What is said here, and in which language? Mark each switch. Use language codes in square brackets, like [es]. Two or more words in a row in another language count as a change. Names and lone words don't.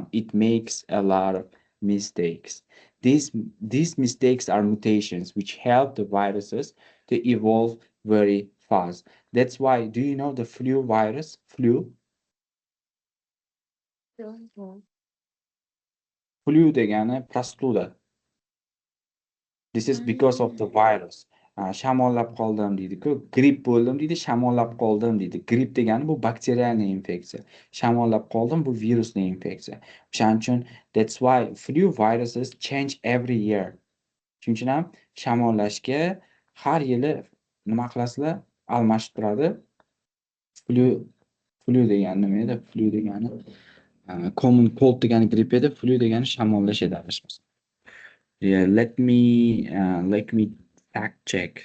[en] It makes a lot of mistakes. These mistakes are mutations which help the viruses to evolve very fast. That's why, do you know the flu virus? [uz] Flu degani prostuda. [en] This is because of the virus. [uz] Shamollab qoldim deydi-ku, gripp bo'ldim deydi, shamollab qoldim deydi. Gripp degani bu bakterialniy infeksiya. Shamollab qoldim bu virusli infeksiya. O'shaning uchun [en] that's why flu viruses change every year. [uz] Shuning uchun ham shamollashga har yili nima qilasizlar? Almashib turadi. Flu flu degani nima edi? Flu degani [en] common cold [uz] degani gripp edi, flu degani shamollash edi adashmasam. [en] Yeah, let me fact check.